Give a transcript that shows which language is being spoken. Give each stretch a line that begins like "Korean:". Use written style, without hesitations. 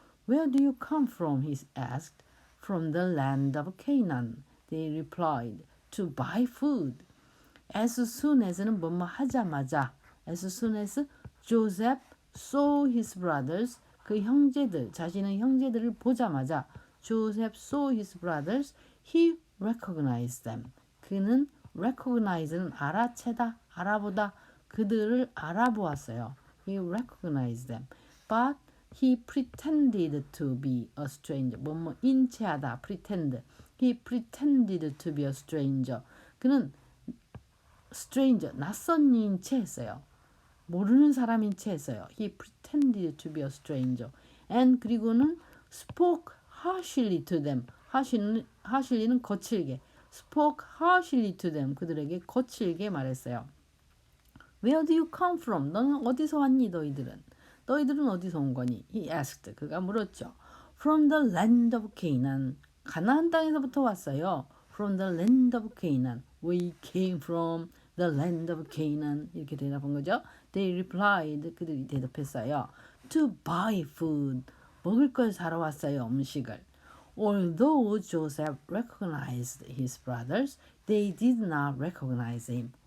English: Where do you come from? He asked. From the land of Canaan, they replied, to buy food. As soon as는
Korean: 뭐뭐 하자마자,
English: as soon as Joseph saw his brothers,
Korean: 그 형제들, 자신의 형제들을 보자마자
English: Joseph saw his brothers, he recognized them.
Korean: 그는 recognize는 알아채다, 알아보다, 그들을 알아보았어요.
English: He recognized them. But he pretended to be a stranger.
Korean: 뭐뭐 인체하다, pretend.
English: He pretended to be a stranger.
Korean: 그는 stranger, 낯선 이인 채 했어요. 모르는 사람인 채 했어요.
English: He pretended to be a stranger. And
Korean: 그리고는
English: spoke harshly to them.
Korean: harshly는 거칠게.
English: spoke harshly to them.
Korean: 그들에게 거칠게 말했어요.
English: Where do you come from?
Korean: 너는 어디서 왔니? 너희들은 어디서 온 거니?
English: He asked.
Korean: 그가 물었죠.
English: From the land of Canaan.
Korean: 가나안 땅에서부터 왔어요.
English: From the land of Canaan. We came from the land of Canaan.
Korean: 이렇게 대답한 거죠.
English: They replied.
Korean: 그들이 대답했어요.
English: To buy food.
Korean: 먹을 걸 사러 왔어요. 음식을.
English: Although Joseph recognized his brothers, they did not recognize him.